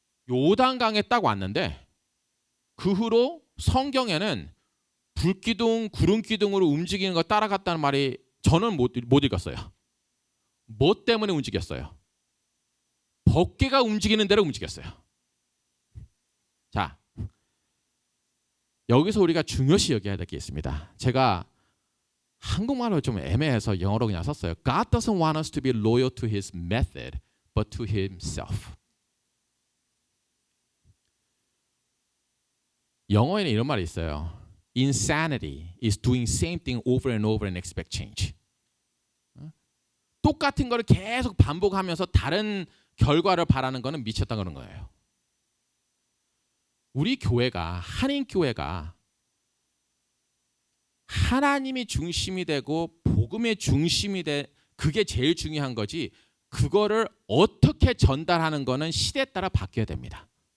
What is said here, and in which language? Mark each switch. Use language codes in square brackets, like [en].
[ko] 요단강에 딱 왔는데 그 후로 성경에는 불기둥, 구름기둥으로 움직이는 거 따라갔다는 말이 저는 못 읽었어요. 뭐 때문에 움직였어요? 법궤가 움직이는 대로 움직였어요. 자, 여기서 우리가 중요시 여겨야 될 게 있습니다. 제가 한국말로 좀 애매해서 영어로 그냥 썼어요. [en] God doesn't want us to be loyal to his method, but to himself. [ko] 영어에는 이런 말이 있어요. [en] Insanity is doing same thing over and over and expect change. [ko] 똑같은 거를 계속 반복하면서 다른 결과를 바라는 거는 미쳤다 그런 거예요. 우리 교회가 한인교회가 하나님이 중심이 되고 복음의 중심이 그게 제일 중요한 거지 그거를 어떻게 전달하는 거는 시대에 따라 바뀌어야 됩니다.